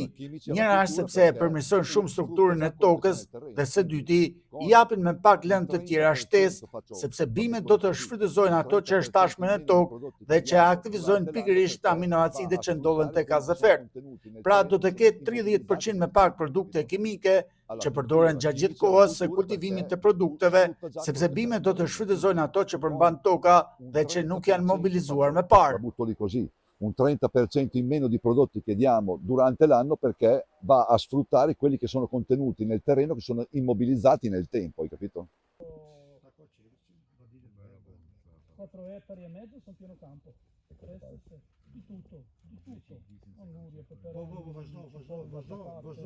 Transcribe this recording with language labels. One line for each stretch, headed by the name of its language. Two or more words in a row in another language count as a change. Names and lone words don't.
Albanian: Njëra është sepse e përmirësojnë shumë strukturën e tokës, dhe së dyti, i japin me pak lëndë të tjera shtesë, sepse bimet do të shfrytëzojnë ato që është tashme në tokë dhe që aktivizojnë pikërisht aminoacidet që ndodhen tek azafert. Pra do të ketë 30% me pak produkte kimike që përdoren gjatë gjithë kohës së kultivimit të produkteve, sepse bimet do të shfrytëzojnë ato që përmban toka dhe që nuk janë mobilizuar me parë.
Italian: Un 30% in meno di prodotti che diamo durante l'anno perché va a sfruttare quelli che sono contenuti nel terreno, che sono immobilizzati nel tempo, hai capito? 4 ettari e mezzo sono pieno campo. Di tutto. Angurie, peperoni,